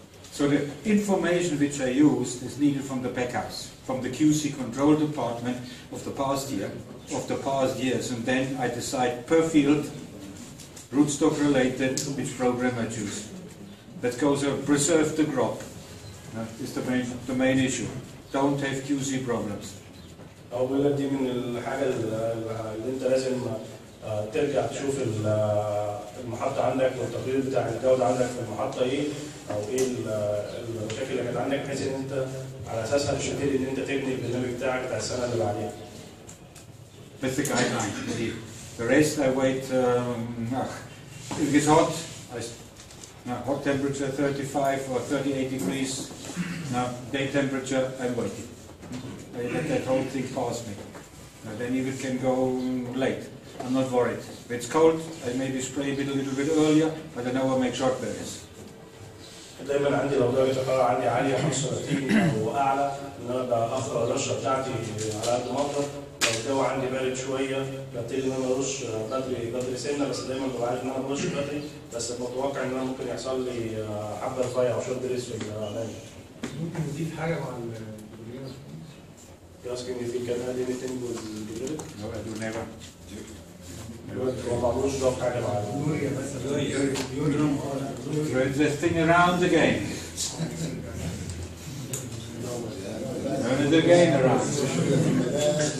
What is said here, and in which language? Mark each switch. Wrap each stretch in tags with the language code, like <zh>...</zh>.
<en>So the information which I used is needed from the pack house, from the QC control department of the past years, and then I decide per field, rootstock related, which program I choose. That goes to preserve the crop, Is the main issue. Don't have QC problems.</en> <ar>أو بيقول لك دي من الحاجة اللي أنت لازم ترجع تشوف المحطة عندك والتقرير بتاع الجودة عندك في المحطة إيه، أو إيه المشاكل اللي كانت عندك، بحيث إن أنت على أساسها تبتدي إن أنت تبني البرنامج بتاعك بتاع السنة اللي بعديها.</ar> <en>That's the guideline. The rest I wait. If it's hot, hot temperature 35 or 38 degrees. Now day temperature, I'm waiting. I let that whole thing pass me. Now then if it can go late, I'm not worried. If it's cold, I maybe spray it a little bit earlier, but I never make short barriers.</en> <ar>دايما عندي لو درجة الحرارة عندي عالية 35 أو أعلى، إن أنا بأخر الرشة بتاعتي على قد ما أقدر. لو الجو عندي بارد شوية ببتدي إن أنا أرش بدري سنة، بس دايما ببقى عارف إن أنا برش بدري، بس متوقع إن أنا ممكن يحصل لي حبة رفيع أو شورت بريس في الأعلام. ممكن نضيف حاجه مع البرنامج؟</ar> <en>You're asking if you can add anything with the lyric? No, I do never.</en> <ar>هو ما عملوش ضاف حاجة مع يوريا بس</ar> <en>Throw the thing around again. Turn it again around.</en>